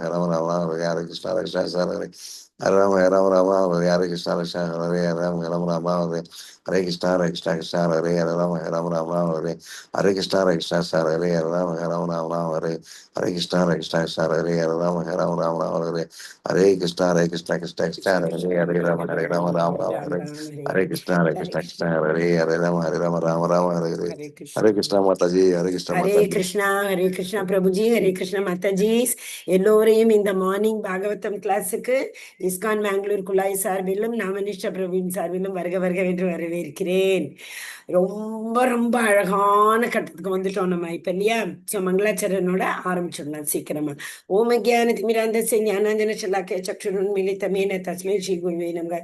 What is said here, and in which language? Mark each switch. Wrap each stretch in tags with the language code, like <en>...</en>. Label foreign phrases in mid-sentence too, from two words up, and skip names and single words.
<sa>Ram Rama Hare Hare Sasara Hare Ram Ram Rama Hare Sasara Hare Ram Ram Rama Hare Hare Krishna Hare Ram Ram Rama Hare Hare Krishna Hare Ram Ram Rama Hare Hare Krishna Hare Ram Ram Rama Hare Hare Krishna Hare Ram Hare Ram Rama Hare Hare Krishna Hare Ram Hare Ram Rama Hare Hare Hare Krishna. Krishna Mataji Hare Krishna Mataji Hare Krishna Prabhuji, Hare Krishna Mataji.</sa> <ta>எல்லோரையும் இந்த மார்னிங் பாகவதம் கிளாஸுக்கு இஸ்கான் பெங்களூர் குழாய் சார்பிலும் நாமனிஷ்ட பிரபுவின் சார்பிலும் வருக வருக என்று வரவேற்கிறேன். ரொம்ப ரொம்ப அழகான கட்டத்துக்கு வந்துட்டோம் நம்ம இப்ப இல்லையா. ஸோ மங்களாச்சரனோட ஆரம்பிச்சிடலாம் சீக்கிரமா.</ta> <sa>ॐ अज्ञान तिमिरान्धस्य ज्ञानाञ्जन शलाकया चक्षुरुन्मीलितम् येन तस्मै श्री गुरवे नमः.</sa>